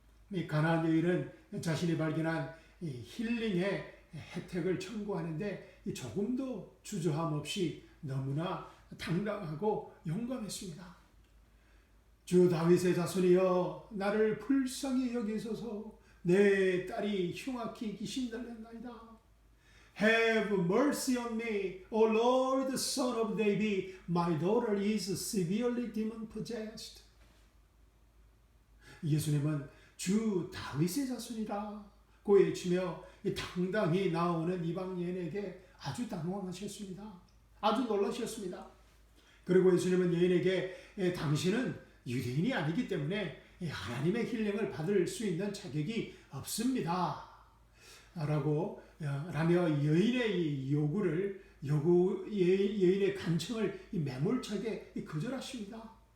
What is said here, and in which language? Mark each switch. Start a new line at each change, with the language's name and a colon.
Korean: 이 가나안 여인은 자신이 발견한 힐링의 혜택을 청구하는데 조금도 주저함 없이 너무나 당당하고勇敢했습니다. 주 다윗의 자손이여, 나를 불쌍히 여기소서. 내 딸이 흉악히 귀신달렸나이다.
English: Have mercy on me, O Lord, son of David. My daughter is severely demon possessed.
Korean: 예수님은 주 다윗의 자손이라 고 외치며 당당히 나오는 이방 여인에게 아주 당황하셨습니다. 아주 놀라셨습니다. 그리고 예수님은 여인에게 당신은 유대인이 아니기 때문에 하나님의 힐링을 받을 수 있는 자격이 없습니다 라며 여인의 여인의 간청을 매몰차게 거절하십니다.